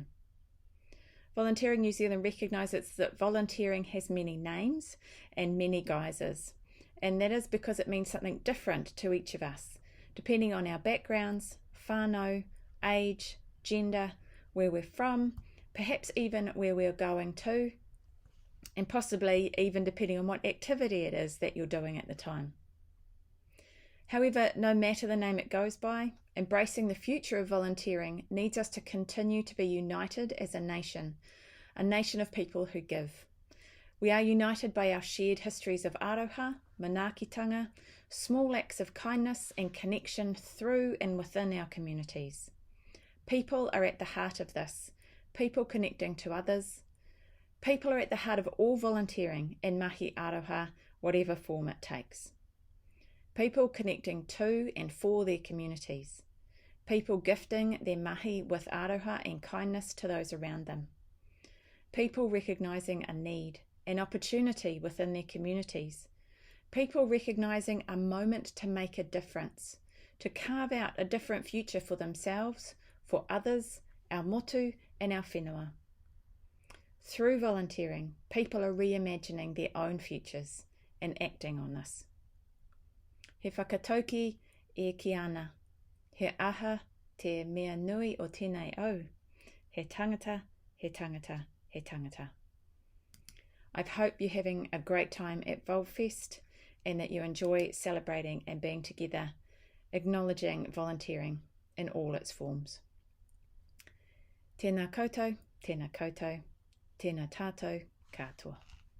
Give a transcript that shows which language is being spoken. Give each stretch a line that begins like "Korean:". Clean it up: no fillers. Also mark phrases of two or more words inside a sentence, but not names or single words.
English: Volunteering New Zealand recognises that volunteering has many names and many guises, and that is because it means something different to each of us, depending on our backgrounds, whānau, age, gender, where we're from, perhaps even where we're going to, and possibly even depending on what activity it is that you're doing at the time. However, no matter the name it goes by, embracing the future of volunteering needs us to continue to be united as a nation of people who give. We are united by our shared histories of
Māori: aroha, manaakitanga,
English: small acts of kindness and connection through and within our communities. People are at the heart of this, people connecting to others. People are at the heart of all volunteering and
Māori: mahi aroha,
English: whatever form it takes. People connecting to and for their communities. People gifting their mahi with aroha and kindness to those around them. People recognising a need, an opportunity within their communities. People recognising a moment to make a difference, to carve out a different future for themselves, for others, our motu and our whenua. Through volunteering, people are reimagining their own futures and acting on this.
Māori: He whakatauki e ki ana. He aha te mea nui o tēnei au. He tangata, he tangata, he tangata.
English: I hope you're having a great time at Volfest and that you enjoy celebrating and being together, acknowledging volunteering in all its forms.
Māori: Tēnā koutou, tēnā koutou, tēnā tātou katoa.